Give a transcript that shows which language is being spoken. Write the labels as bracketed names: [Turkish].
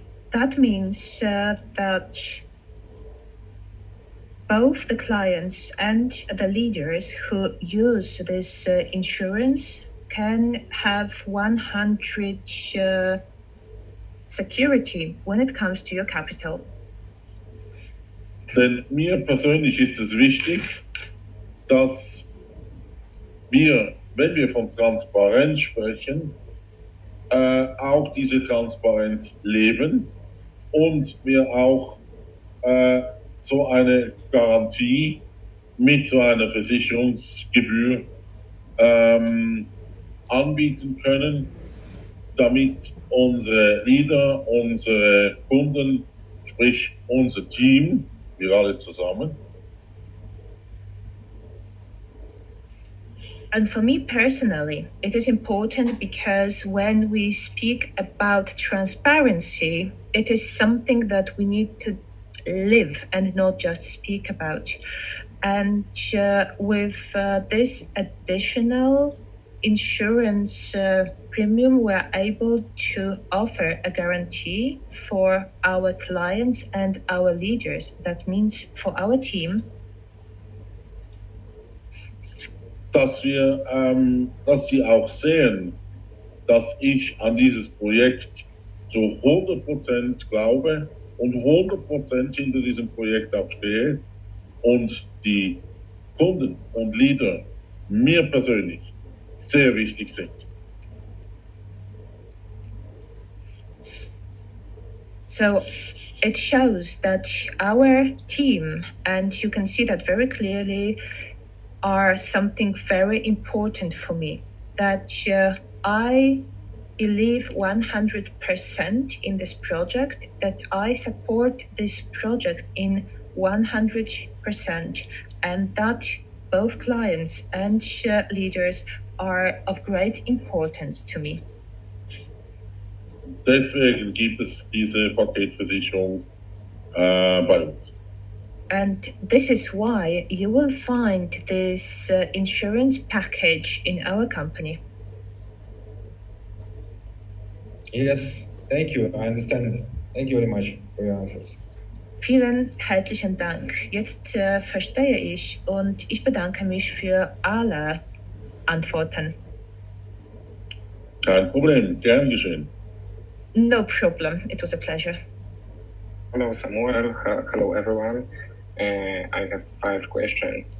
[English] That means that both the clients and the leaders who use this insurance can have 100 security when it comes to your capital. [German] Denn mir persönlich ist es wichtig, dass wir, wenn wir von Transparenz sprechen, auch diese Transparenz leben und wir auch so eine Garantie mit so einer Versicherungsgebühr anbieten können, damit unsere Leader, unsere Kunden, sprich unser Team, wir alle zusammen. [English] And for me personally, it is important because when we speak about transparency, it is something that we need to live and not just speak about. And with this additional insurance premium, we're able to offer a guarantee for our clients and our leaders. That means for our team, [German] dass sie auch sehen, dass ich an dieses Projekt zu 100% glaube und 100% hinter diesem Projekt auch stehe und die Kunden und Leader mir persönlich sehr wichtig sind. [English] So it shows that our team, and you can see that very clearly, are something very important for me. That I believe 100% in this project, that I support this project in 100%, and that both clients and leaders are of great importance to me. [German] Deswegen gibt es diese Paketversicherung bei uns. [English] And this is why you will find this insurance package in our company. Yes, thank you. I understand. Thank you very much for your answers. [German] Vielen herzlichen Dank. Jetzt verstehe ich und ich bedanke mich für alle Antworten. Kein Problem, gern geschehen. [English] No problem. It was a pleasure. Hello, Samuel. Hello, everyone. I have 5 questions.